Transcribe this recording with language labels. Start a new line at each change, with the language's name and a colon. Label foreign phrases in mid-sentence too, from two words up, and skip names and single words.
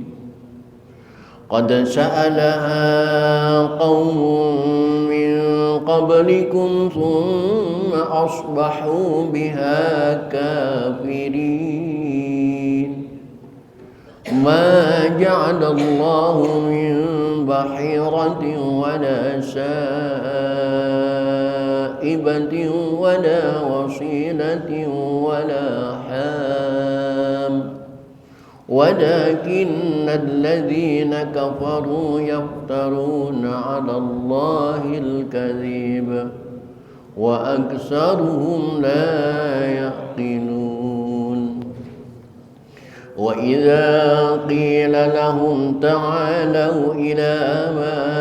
Arabic: قد سألها قوم من قبلكم ثم أصبحوا بها كافرين. ما جعل الله من بحيرة ولا سائبة ولا وصيلة ولا حام ولكن الذين كفروا يفترون على الله الكذب وأكثرهم لا يعقلون. وإذا قيل لهم تعالوا إلى ما